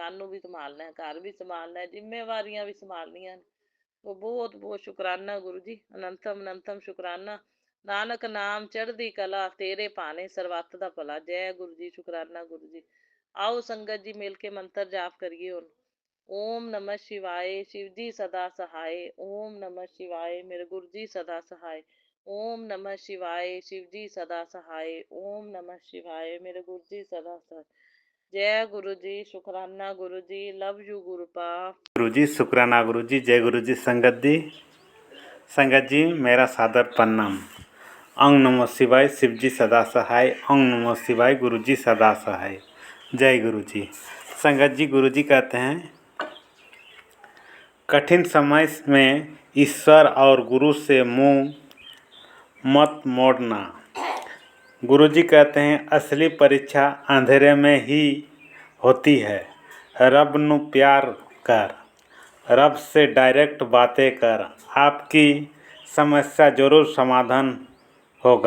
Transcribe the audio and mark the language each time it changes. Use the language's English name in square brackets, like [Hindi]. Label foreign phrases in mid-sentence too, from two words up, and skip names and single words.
[Punjabi] ਸਾਨੂੰ ਵੀ ਸੰਭਾਲਣਾ, ਘਰ ਵੀ ਸੰਭਾਲਣਾ, ਜ਼ਿੰਮੇਵਾਰੀਆਂ ਵੀ ਸੰਭਾਲਣੀਆਂ ਨੇ। ਉਹ ਬਹੁਤ ਬਹੁਤ ਸ਼ੁਕਰਾਨਾ ਗੁਰੂ ਜੀ, ਅਨੰਤਮ ਅਨੰਤਮ ਸ਼ੁਕਰਾਨਾ। ਨਾਨਕ ਨਾਮ ਚੜ੍ਹਦੀ ਕਲਾ, ਤੇਰੇ ਭਾਣੇ ਸਰਬੱਤ ਦਾ ਭਲਾ। ਜੈ ਗੁਰੂ ਜੀ, ਸ਼ੁਕਰਾਨਾ ਗੁਰੂ ਜੀ। ਆਓ ਸੰਗਤ ਜੀ ਮਿਲ ਕੇ ਮੰਤਰ ਜਾਪ ਕਰੀਏ ਹੁਣ। [Sanskrit] ओम नमः शिवाय, [Hindi] शिव जी सदा सहाय। [Sanskrit] ओम नमः शिवाय, [Hindi] मेरे गुरु जी सदा सहाय। [Sanskrit] ओम नमः शिवाय, [Hindi] शिव जी सदा सहाय। [Sanskrit] ओम नमः शिवाय, [Hindi] मेरे गुरु जी सदा सहाय। जय गुरु जी, शुकराना गुरु जी, [English] love you Guru Pa. [Hindi] गुरु जी शुक्राना गुरु जी। जय गुरु जी। संगत जी मेरा सादर प्रणाम। [Sanskrit] ओम नमः शिवाय, [Hindi] शिव जी सदा सहाय। [Sanskrit] ओम नमः शिवाय, [Hindi] गुरु जी सदा सहाय। जय गुरु जी। संगत जी, गुरु जी कहते हैं कठिन समय में ईश्वर और गुरु से मुंह मत मोड़ना। गुरु जी कहते हैं असली परीक्षा अंधेरे में ही होती है। [Punjabi] रब नु प्यार कर, [Hindi] रब से डायरेक्ट बातें कर, आपकी समस्या जरूर समाधान होगा।